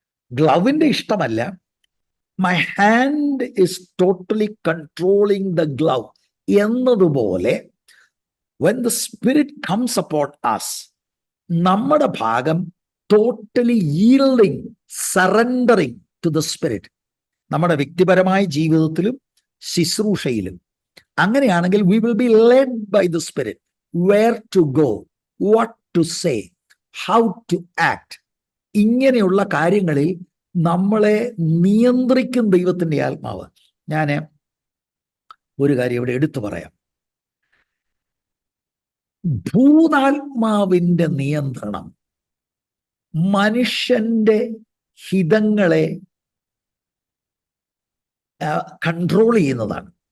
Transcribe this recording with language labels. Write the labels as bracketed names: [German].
[Malayalam] ഗ്ലൗവിന്റെ ഇഷ്ടമല്ല, [English] my hand is totally controlling the glove [Malayalam] എന്നതുപോലെ [English] when the spirit comes upon us, [Malayalam] നമ്മുടെ ഭാഗം [English] Totally yielding, surrendering to the spirit. [Malayalam] നമ്മുടെ വ്യക്തിപരമായ ജീവിതത്തിലും ശുശ്രൂഷയിലും അങ്ങനെയാണെങ്കിൽ [English] we will be led by the spirit, where to go, what to say, how to act. [Malayalam] ഇങ്ങനെയുള്ള കാര്യങ്ങളിൽ നമ്മളെ നിയന്ത്രിക്കും ദൈവത്തിന്റെ ആത്മാവ്. ഞാൻ ഒരു കാര്യം ഇവിടെ എടുത്തു പറയാം. ഭൂതാത്മാവിന്റെ നിയന്ത്രണം മനുഷ്യന്റെ ഹിതങ്ങളെ കൺട്രോൾ ചെയ്യുന്നതാണ്.